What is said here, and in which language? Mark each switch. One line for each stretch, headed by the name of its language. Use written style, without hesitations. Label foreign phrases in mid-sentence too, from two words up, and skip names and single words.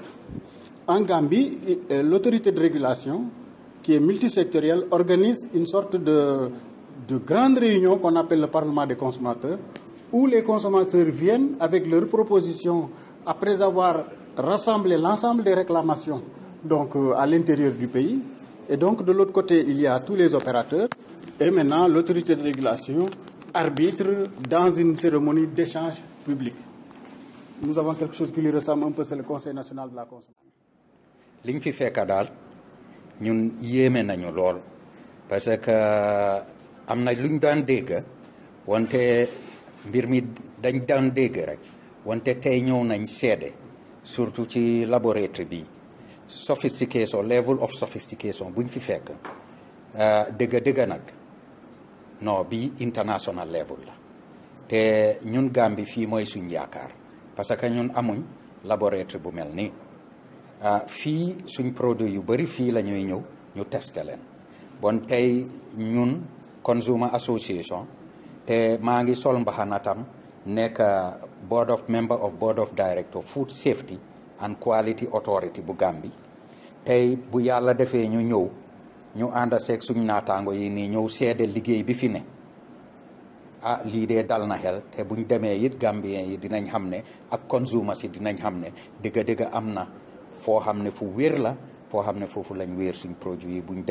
French: En Gambie, l'autorité de régulation, qui est multisectorielle, organise une sorte de grande réunion qu'on appelle le Parlement des consommateurs, où les consommateurs viennent avec leurs propositions après avoir rassemblé l'ensemble des réclamations donc, à l'intérieur du pays. Et donc de l'autre côté, il y a tous les opérateurs. Et maintenant, l'autorité de régulation arbitre dans une cérémonie d'échange public. Nous avons quelque chose qui lui ressemble un peu, c'est le Conseil national de la consommation.
Wolof: liñ fi fekk daal ñun yéeme nañu lool parce que am na luñ daan dégg wante mbir mi dañ daan dégg rek wante tey ñëw nañ seede surtout ci laboratoire bi sophistication
English: level of sophistication
Wolof: buñ fi fekk dëgg nag non bi
English: international level
Wolof: la te ñun Gambie fii mooy suñ yaakaar parce que ñun amuñ laboratoire bu mel nii fii suñ produit yu bëri fii la ñuy ñëw ñu testé leen bon tey ñun Consumer Association te maa ngi sol mbaxana tam nekk
English: member of board of director
Wolof: Food Safety and Quality Authority bu Gambie tey bu yàlla defee ñu ñëw ñu ànd seeg suñ naataango yi nii ñëw seede liggéey bi fi ne lii dee dal na xel te buñ demee it Gambien yi dinañ xam ne ak consumers yi dinañ xam ne dëgg am na foo xam ne fu wér la foo xam ne foofu lañ wéer suñ produit yi buñ